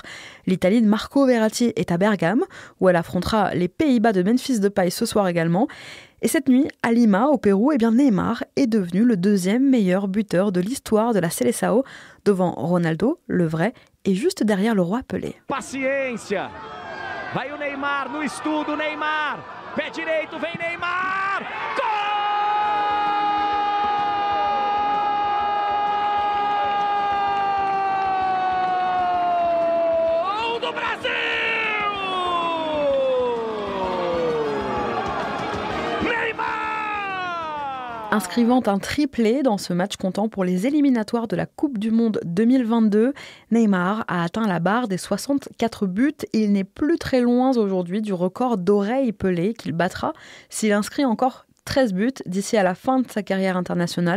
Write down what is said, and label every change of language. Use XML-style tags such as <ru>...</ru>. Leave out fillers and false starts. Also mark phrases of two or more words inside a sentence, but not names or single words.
<fr>L'Italie de Marco Verratti est à Bergame où elle affrontera les Pays-Bas de Memphis Depay ce soir également. Et cette nuit, à Lima, au Pérou, Neymar est devenu le deuxième meilleur buteur de l'histoire de la Seleção, devant Ronaldo, le vrai, et juste derrière le roi Pelé.</fr> <pt>Paciência. Vai o Neymar no estudo, Neymar. Pé direito, vem Neymar. Gol do Brasil!</pt> <fr>Inscrivant un triplé dans ce match comptant pour les éliminatoires de la Coupe du Monde 2022, Neymar a atteint la barre des 64 buts et il n'est plus très loin aujourd'hui du record d'Oreille Pelé qu'il battra s'il inscrit encore 13 buts d'ici à la fin de sa carrière internationale.</fr>